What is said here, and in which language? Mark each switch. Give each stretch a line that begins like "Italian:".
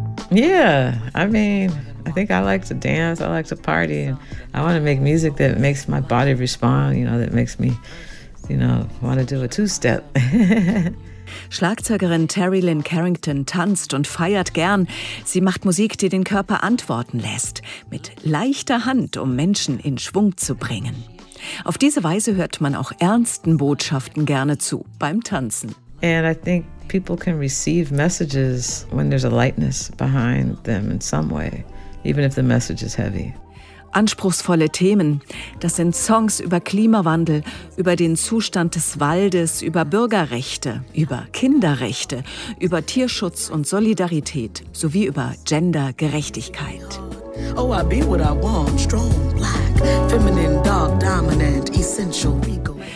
English: Yeah, I mean, I think I like to dance, I like to party, and I want to make music that makes my body respond, you know, that makes me, you know, want to do a two-step.
German: Schlagzeugerin Terry Lynn Carrington tanzt und feiert gern. Sie macht Musik, die den Körper antworten lässt. Mit leichter Hand, um Menschen in Schwung zu bringen. Auf diese Weise hört man auch ernsten Botschaften gerne zu beim Tanzen.
English: And I think people can receive messages when there's a lightness behind them in some way, even if the message is heavy.
German: Anspruchsvolle Themen. Das sind Songs über Klimawandel, über den Zustand des Waldes, über Bürgerrechte, über Kinderrechte, über Tierschutz und Solidarität sowie über Gendergerechtigkeit.
English: Oh, I be what I want, strong, black, feminine, dark, dominant, essential, ego.